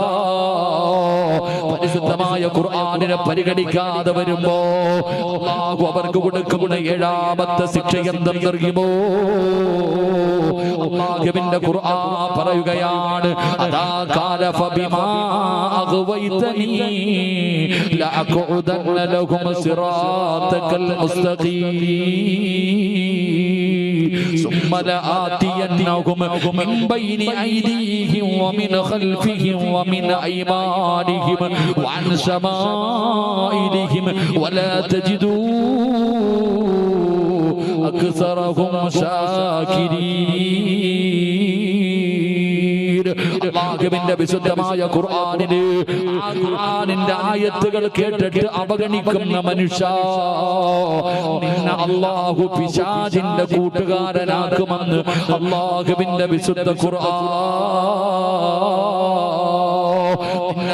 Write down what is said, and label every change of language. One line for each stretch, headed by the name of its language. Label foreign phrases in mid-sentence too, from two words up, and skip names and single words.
Malayalam: പരിശുദ്ധമായ ഖുർആനിനെ പരിഗണിക്കാതെ വരുമ്പോ അല്ലാഹു അവർക്ക് കൊടുക്കുന്ന ഏഴാമത്തെ ശിക്ഷ എന്തെന്നറിയുമോ? അല്ലാഹുവിന്റെ ഖുർആൻ പറയുകയാണ്,
Arabic: إذا قال فبما أغويتني لأقعدن لهم صراطك المستقيم ثم لآتينهم من بين أيديهم ومن خلفهم ومن أيمانهم وعن شمائلهم ولا تجدوا أكثرهم شاكرين.
Malayalam: അല്ലാഹുവിന്റെ വിശുദ്ധമായ ഖുർആനിന്റെ ആയത്തുകൾ കേട്ടിട്ട് അവഗണിക്കുന്ന മനുഷ്യ, നിന്നെ അല്ലാഹു പിശാചിന്റെ കൂട്ടുകാരനാക്കുമെന്ന് അല്ലാഹുവിന്റെ വിശുദ്ധ ഖുർആൻ.